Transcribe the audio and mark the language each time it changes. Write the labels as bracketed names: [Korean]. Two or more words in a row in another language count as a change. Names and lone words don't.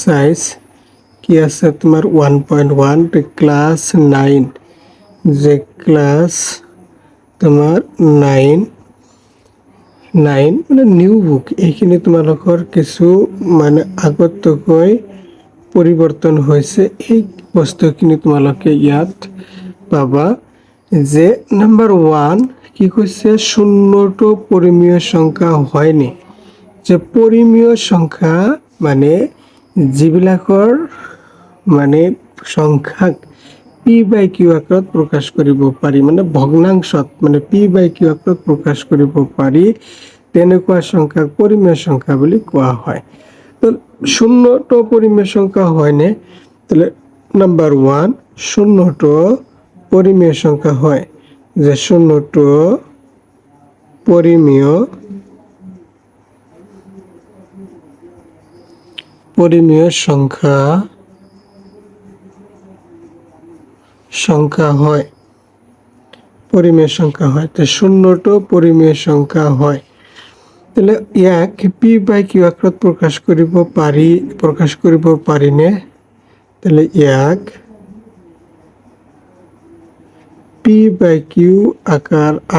[Assamese] এক্সারসাইজ কি আছে তোমার 1.1 ক্লাস 9 যে ক্লাস তোমার 9 মানে [English] new book [Assamese] এইখিনি তোমালোকৰ কিছু মানে আগতকৈ পৰিৱৰ্তন হৈছে এই বস্তুখিনি তোমালোকে ইয়াত পাবা যে নাম্বার 1 কি কৈছে শূন্যটো পৰিমেয় সংখ্যা হয়নি যে পৰিমেয় সংখ্যা মানে যিবিলাকৰ মানে সংখ্যাক p/q আকাৰত প্ৰকাশ কৰিব পাৰি মানে ভগ্নাংশত মানে p/q আকাৰত প্ৰকাশ কৰিব পাৰি তেনেকুৱা সংখ্যাক পৰিমেয় সংখ্যা বুলি কোৱা হয় তো শূন্যটো পৰিমেয় সংখ্যা হয়নে তাহলে নাম্বার 1 শূন্যটো পৰিমেয় সংখ্যা হয় যে শূন্যটো পৰিমেয় সংখ্যা হয় পৰিমেয় সংখ্যা হয় তো শূন্যটো পৰিমেয় সংখ্যা হয় তাহলে ইয়াক p/q আকাৰত প্ৰকাশ কৰিব পাৰিনে তাহলে ইয়াক p/q আকাৰ